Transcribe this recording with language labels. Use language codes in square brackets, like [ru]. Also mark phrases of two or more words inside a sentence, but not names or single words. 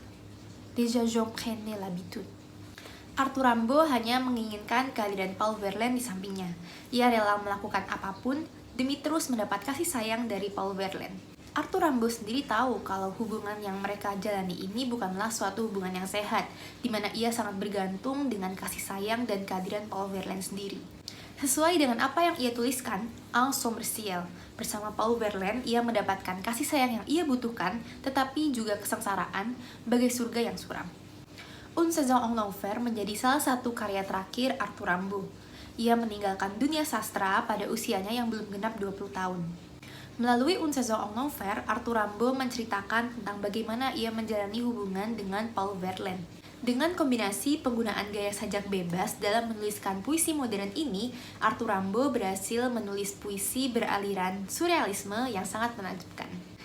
[fr] Déjà j'en prenais l'habitude. [id] Arthur Rimbaud hanya menginginkan kehadiran Paul Verlaine di sampingnya. Ia rela melakukan apapun demi terus mendapat kasih sayang dari Paul Verlaine. Arthur Rimbaud sendiri tahu kalau hubungan yang mereka jalani ini bukanlah suatu hubungan yang sehat, di mana ia sangat bergantung dengan kasih sayang dan kehadiran Paul Verlaine sendiri. Sesuai dengan apa yang ia tuliskan, [fr] Un sombre ciel, [id] bersama Paul Verlaine ia mendapatkan kasih sayang yang ia butuhkan, tetapi juga kesengsaraan bagai surga yang suram. Une saison en enfer menjadi salah satu karya terakhir Arthur Rimbaud. Ia meninggalkan dunia sastra pada usianya yang belum genap 20 tahun. Melalui Une saison en enfer, Arthur Rimbaud menceritakan tentang bagaimana ia menjalani hubungan dengan Paul Verlaine. Dengan kombinasi penggunaan gaya sajak bebas dalam menuliskan puisi modern ini, Arthur Rimbaud berhasil menulis puisi beraliran surrealisme yang sangat menakjubkan.